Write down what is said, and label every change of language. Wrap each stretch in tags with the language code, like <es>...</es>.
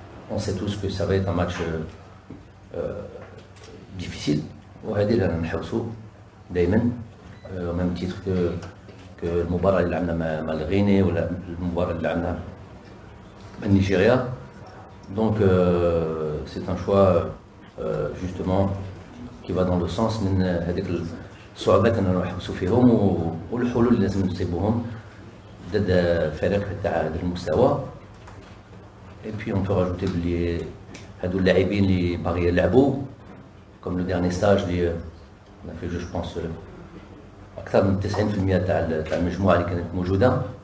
<fr>On sait tous que ça va être un match difficile.</fr> <ar>وهذه اللي نحرصوا دائما</ar> <fr>au même titre que</fr> <ar>المباراة اللي لعبنا مع الغيني ولا المباراة اللي لعبنا مع نيجيريا.</ar> <fr>Donc c'est un choix justement qui va dans le sens</fr> <ar>من هذيك الصعوبات اللي نحرصوا فيهم والحلول اللي لازم نصيبوهم ضد فريق تاع هذا المستوى.</ar> <fr>Et puis on peut rajouter</fr> <ar>بلي هادو اللاعبين اللي باغي يلعبوا</ar> <fr>comme le dernier stage</fr> <ar>اللي</ar> <fr>on a fait je pense</fr> <ar>أكثر من 90% تاع المجموعة اللي كانت موجودة.</ar>